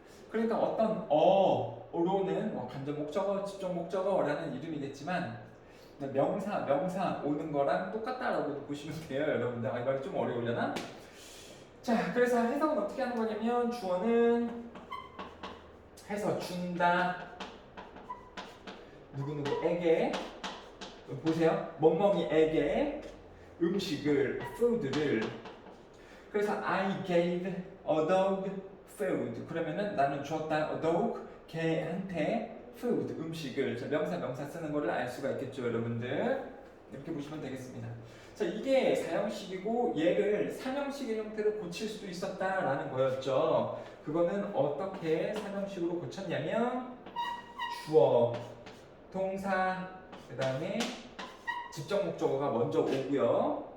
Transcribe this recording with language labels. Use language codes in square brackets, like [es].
[ko] 그러니까 어떤 어로는 뭐 간접 목적어, 직접 목적어라는 이름이겠지만 명사 오는 거랑 똑같다라고 보시면 돼요, 여러분들. 이 말이 좀 어려우려나? 자, 그래서 해석은 어떻게 하는 거냐면, 주어는 해서 준다, 누구누구에게, 보세요, 멍멍이에게. 음식을, food를. 그래서 [en] I gave a dog food. [ko] 그러면은 나는 주었다 [en] a dog, [ko] 개한테 food, 음식을. 자, 명사 쓰는 거를 알 수가 있겠죠, 여러분들. 이렇게 보시면 되겠습니다. 자, 이게 사형식이고 얘를 삼형식의 형태로 고칠 수도 있었다라는 거였죠. 그거는 어떻게 삼형식으로 고쳤냐면 주어, 동사, 그 다음에 직접 목적어가 먼저 오고요.